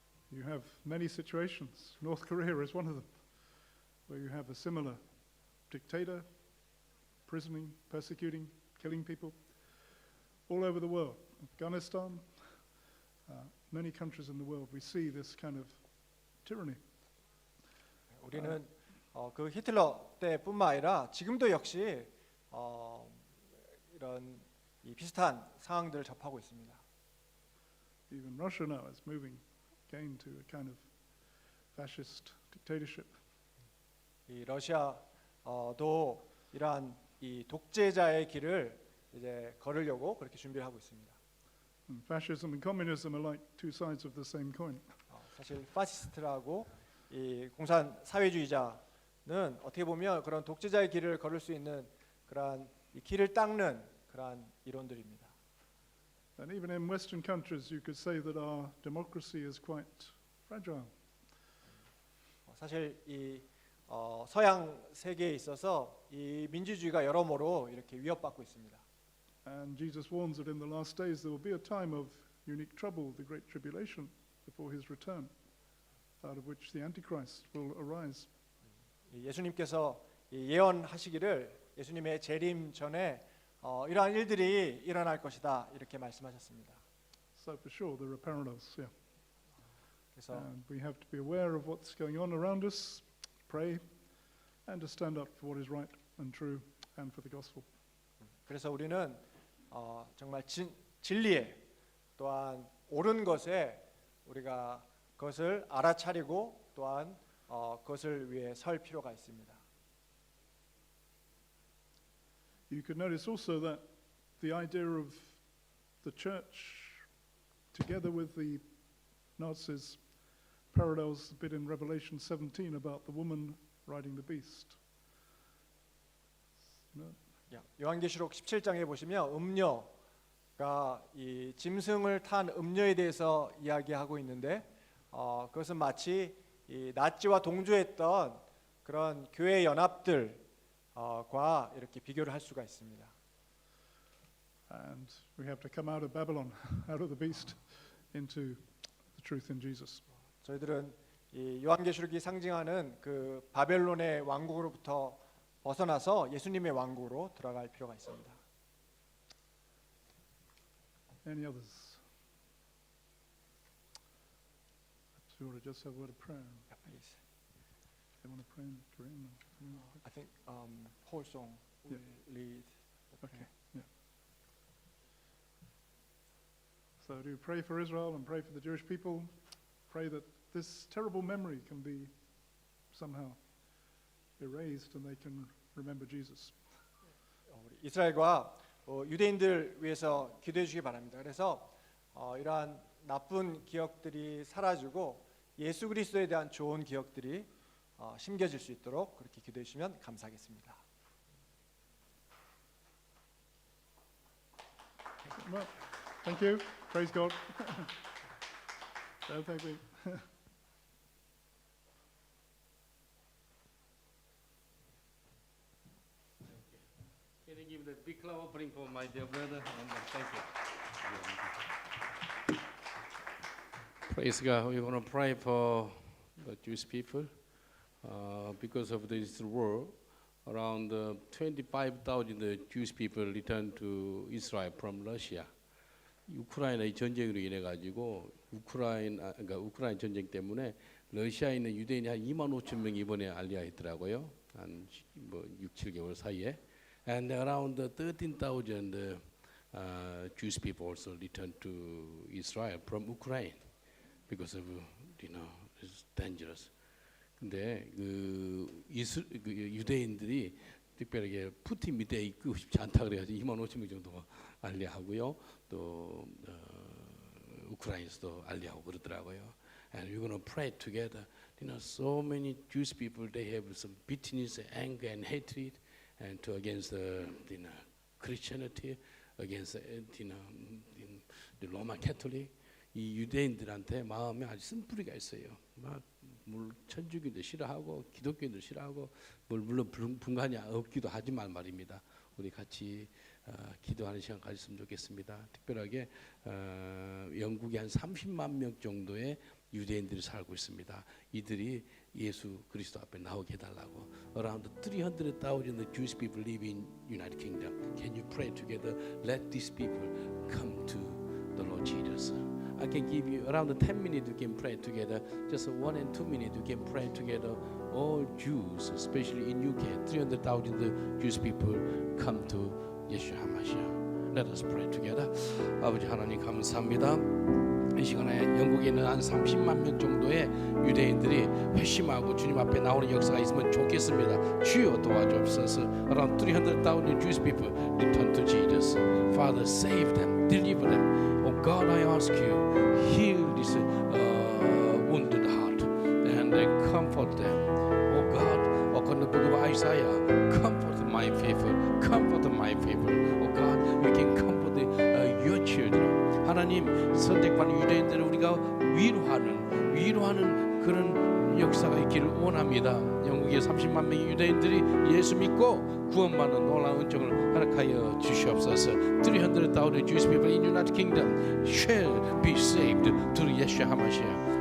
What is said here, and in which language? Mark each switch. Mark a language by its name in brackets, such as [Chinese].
[English] You have many situations. North Korea is one of them, where you have a similar dictator, imprisoning, persecuting, killing people all over the world. Afghanistan, many countries in the world, we see this kind of tyranny. [Korean] 우리는 그 히틀러 때뿐만 아니라 지금도 역시 이런 이 비슷한 상황들을 접하고 있습니다. [English] Even Russia now is moving again to a kind of fascist dictatorship. [Korean] 이 러시아도 이러한 이 독재자의 길을 이제 걸으려고 그렇게 준비를 하고 있습니다. [English] And fascism and communism are like two sides of the same coin. [Korean] 사실 파시스트라고 이 공산 사회주의자는 어떻게 보면 그런 독재자의 길을 걸을 수 있는 그러한 이 길을 닦는 그러한 이론들입니다. [English] And even in Western countries, you could say that our democracy is quite fragile. [Korean] 사실 이 서양 세계에 있어서 이 민주주의가 여러모로 이렇게 위협받고 있습니다. [English] And Jesus warns that in the last days there will be a time of unique trouble, the great tribulation, before his return, out of which the Antichrist will arise. [Korean] 예수님께서 예언하시기를 예수님의 재림 전에 이러한 일들이 일어날 것이다 이렇게 말씀하셨습니다. [English] So for sure there are parallels, yeah. [Korean] 그래서 [English] And we have to be aware of what's going on around us, pray, and to stand up for what is right and true and for the gospel. [Korean] 그래서 우리는 정말 진리에 또한 옳은 것에 우리가 그것을 알아차리고 또한 그것을 위해 설 필요가 있습니다. [English] You could notice also that the idea of the church together with the Nazis parallels a bit in Revelation 17 about the woman riding the beast. No? [Korean] 요한계시록 17장에 보시면 음녀가 이 짐승을 탄 음녀에 대해서 이야기하고 있는데 그것은 마치 이 나치와 동조했던 그런 교회 연합들과 이렇게 비교를 할 수가 있습니다. [English] And we have to come out of Babylon, out of the beast, into the truth in Jesus. [Korean] 저희들은 이 요한계시록이 상징하는 그 바벨론의 왕국으로부터 벗어나서 예수님의 왕국으로 들어갈 필요가 있습니다. [English] Any others? Do you want to just have a word of prayer? They want to pray in Korean? I think whole song will lead. Okay, yeah. So do pray for Israel and pray for the Jewish people. Pray that this terrible memory can be somehow erased and they can remember Jesus. [Korean] 우리 이스라엘과 유대인들 위해서 기도해 주시기 바랍니다. 그래서 이러한 나쁜 기억들이 사라지고 예수 그리스도에 대한 좋은 기억들이 심겨질 수 있도록 그렇게 기도해 주시면 감사하겠습니다. [English] Well, thank you. Praise God. So thank you. Can you give the big clap offering for my dear brother? And thank you. Praise God. We're going to pray for the Jewish people because of this war. Around 25,000 Jewish people returned to Israel from Russia. [Korean] 우크라이나의 전쟁으로 인해 가지고 그러니까 우크라이나 전쟁 때문에 러시아에 있는 유대인이 한 25,000명 이번에 알리아했더라고요. 한 6, 7개월 사이에. [English] And around 13,000 Jewish people also returned to Israel from Ukraine because of it's dangerous. [Korean] 근데 그 유대인들이 특별하게 푸틴 밑에 있고 싶지 않다 그래가지고 25,000명 정도가 알리하고요. 또 우크라이나에서도 알리하고 그러더라고요. [English] And we're going to pray together. So many Jewish people, they have some bitterness, anger, and hatred, and against Christianity, against the Roman Catholic. [Korean] 이 유대인들한테 마음에 아주 쓴뿌리가 있어요. 막 천주교도 싫어하고 기독교도 싫어하고 물론 분간이 없기도 하지만 말입니다. 우리 같이 기도하는 시간 가졌으면 좋겠습니다. 특별하게 영국에 한 30만 명 정도의 유대인들이 살고 있습니다. 이들이 예수 그리스도 앞에 나오게 해달라고. [English] Around 300,000 Jewish people live in United Kingdom. Can you pray together? Let these people come to the Lord Jesus. I can give you around 10 minutes. You can pray together. Just 1 and 2 minutes. You can pray together. All Jews, especially in UK, 300,000 Jewish people come to Yeshua HaMashiach. Let us pray together. [Korean] 아버지 하나님 감사합니다. 이 시간에 영국에 있는 한 30만 명 정도의 유대인들이 회심하고 주님 앞에 나오는 역사가 있으면 좋겠습니다. 주여 도와주옵소서. [English] Around 300,000 Jewish people return to Jesus. Father, save them, deliver them. Oh God, I ask you, heal this wounded heart and comfort them. Oh God, according to the book of Isaiah, comfort my people, comfort my people. Oh God, you can comfort your children. [Korean] 하나님 선택받은 유대인들을 우리가 위로하는 그런 역사가 있기를 원합니다. 영국의 30만 명의 유대인들이 예수 믿고 구원받는 놀라운 은총을 허락하여 주시옵소서. [English] 300,000 Jewish people in United Kingdom shall be saved through Yeshua HaMashiach.